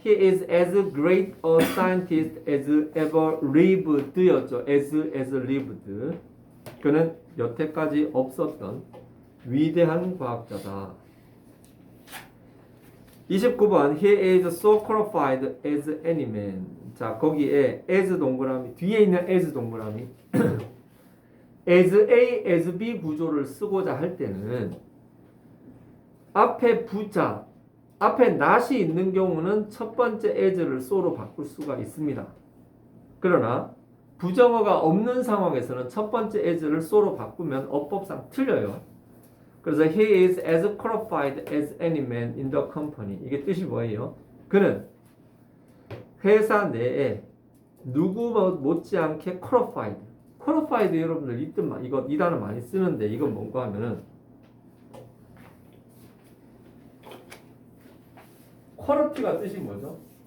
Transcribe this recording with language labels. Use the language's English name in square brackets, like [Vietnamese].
[English] He is as great a scientist as ever lived [Korean] 였죠. [English] as lived. [Korean] 그는 여태까지 없었던 위대한 과학자다. [English] 29번 He is so qualified as any man. [Korean] 자, 거기에 as 동그라미 뒤에 있는 as 동그라미 as A, as B 구조를 쓰고자 할 때는 앞에 부자, 앞에 not이 있는 경우는 첫 번째 as를 so로 바꿀 수가 있습니다. 그러나 부정어가 없는 상황에서는 첫 번째 as를 so로 바꾸면 어법상 틀려요. 그래서 [English] he is as qualified as any man in the company. [Korean] 이게 뜻이 뭐예요? 그는 회사 내에 누구 못지않게 qualified. qualified 여러분들 이 단어 많이 쓰는데 이건 뭔가 하면은 quality가 뜻이 뭐죠?